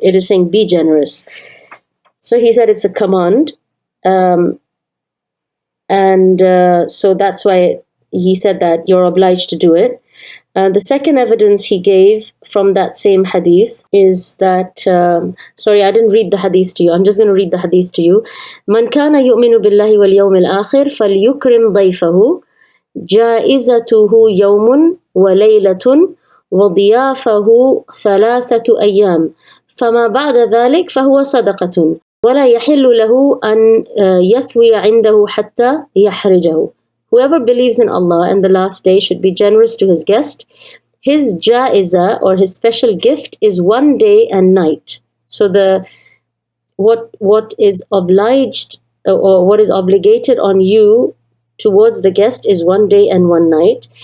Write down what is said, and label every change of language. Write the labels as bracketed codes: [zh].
[en] It is saying be generous. So he said it's a command. So that's why he said that you're obliged to do it. The second evidence he gave from that same hadith is that, sorry, I didn't read the hadith to you. I'm just going to read the hadith to you. [ar] مَنْ كَانَ يُؤْمِنُ بِاللَّهِ وَالْيَوْمِ الْآخِرِ فَلْيُكْرِمْ ضَيْفَهُ جَائِزَتُهُ يَوْمٌ وَلَيْلَةٌ وَضِيَافَهُ 3 أيام فما بعد ذلك فهو صدقة ولا يحل له أن يثوي عنده حتى يحرجه. [en] Whoever believes in Allah and the last day should be generous to his guest. His ja'iza, or his special gift, is 1 day and night. So what is obliged or what is obligated on you towards the guest is 1 day and 1 night.